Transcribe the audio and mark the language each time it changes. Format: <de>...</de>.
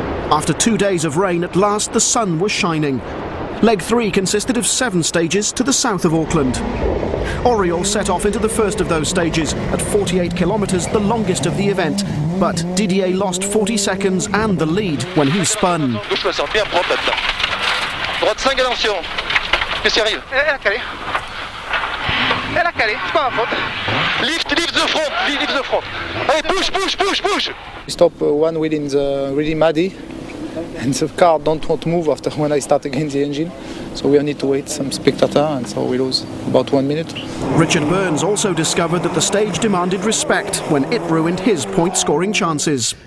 <en>After 2 days of rain, at last the sun was shining. Leg 3 consisted of 7 stages to the south of Auckland. Oriol set off into the first of those stages at 48 kilometres, the longest of the event. But Didier lost 40 seconds and the lead when he spun.</en> <fr>Gauche 60, bien propre là-dedans. Droite 5, attention. Qu'est-ce qui arrive? Elle a calé. Elle a calé, c'est pas ma faute.</fr> <en>Lift the front, lift the front. Allez, push. We stop one wheel in the really muddy, and the car don't want to move after when I start again the engine. So we need to wait some spectator, and so we lose about 1 minute. Richard Burns also discovered that the stage demanded respect when it ruined his point-scoring chances.</en>